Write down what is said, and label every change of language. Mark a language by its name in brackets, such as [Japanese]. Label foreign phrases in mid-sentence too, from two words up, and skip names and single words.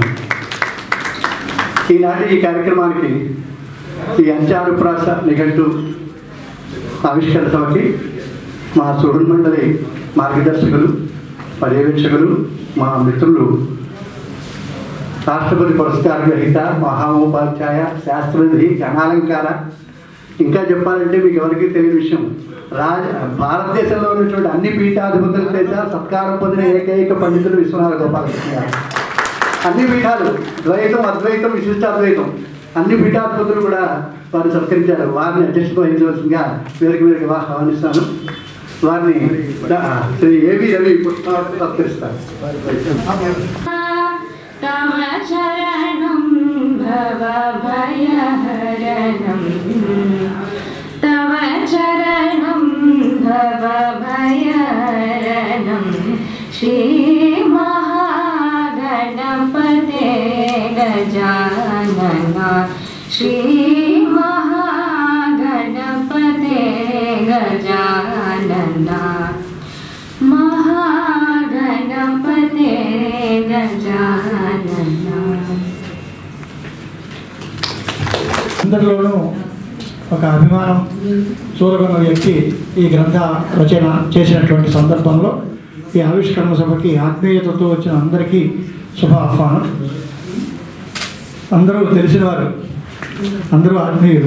[Telugu] ఈనాటి ఈ కార్యక్రమానికి ఈ అంత్యానుప్రాస నిఘంటు ఆవిష్కరణ సభకి మా సుహృన్ మండలి మార్గదర్శకులు, పర్యవేక్షకులు, మా మిత్రులు, రాష్ట్రపతి పురస్కార గ్రహీత, మహామోపాధ్యాయ, శాస్త్రనిధి, ఘనాలంకార, ఇంకా చెప్పాలంటే మీకు ఎవరికి తెలియని విషయం, భారతదేశంలో ఉన్నటువంటి అన్ని పీఠాధిపతుల చేత సత్కారం పొందిన ఏకైక పండితులు విశ్వనాథ గోపాలకృష్ణ గారు. అన్ని పీఠాలు, ద్వైతం, అద్వైతం, విశిష్టాద్వైతం, అన్ని పీఠాధిపతులు కూడా వారిని సత్కరించారు. వారిని అధ్యక్షత వహించవలసిందిగా వేరికి ఆహ్వానిస్తాను. వారిని శ్రీ ఏవి రవి పుష్పాలను సత్కరిస్తారు. [Sanskrit] तव चरणं भव भयहरणं, तव चरणं भव भयहरणं, श्री महागणपते गजानना, श्री महागणपते गजानना, महागणपते गजानना. [Telugu] అందరిలోనూ ఒక అభిమానం చూరగొన్న వ్యక్తి ఈ గ్రంథ రచన చేసినటువంటి సందర్భంలో ఈ ఆవిష్కరణ సభకి ఆత్మీయతతో వచ్చిన అందరికీ శుభ ఆహ్వానం. అందరూ తెలిసినవారు, అందరూ ఆత్మీయులు.